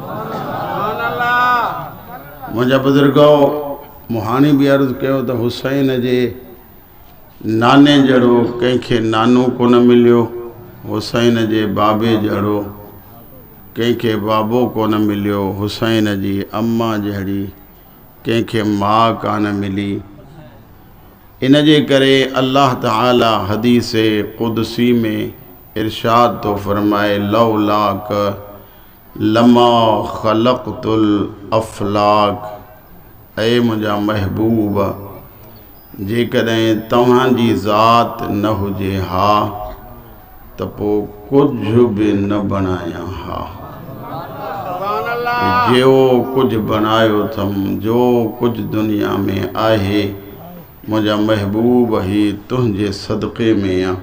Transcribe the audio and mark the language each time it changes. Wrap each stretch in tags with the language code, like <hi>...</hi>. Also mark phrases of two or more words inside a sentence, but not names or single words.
<sd>मुंहिंजा बुज़ुर्गो मुहानी भी अर्ज़ कयो त हुसैन जे नाने जहिड़ो कंहिंखे नानो कोन मिलियो, हुसैन जे बाबे जहिड़ो कंहिंखे बाबो कोन मिलियो, हुसैन जी अम्मा जहिड़ी कंहिंखे माउ कान मिली। इन जे करे अल्लाह ताला हदीस कुदसी में इरशाद तो फरमाए,</sd> <ar>لولاك لما خلقت الأفلاك,</ar> <sd>ऐ मुंहिंजा महबूब जेकॾहिं तव्हांजी ज़ात न हुजे हा त पोइ कुझु बि न बणाया हा। जो कुछ बनायो थम, जो कुछ दुनिया में आहे, मुझा महबूब ही तुझे सदक़े में आ।</sd>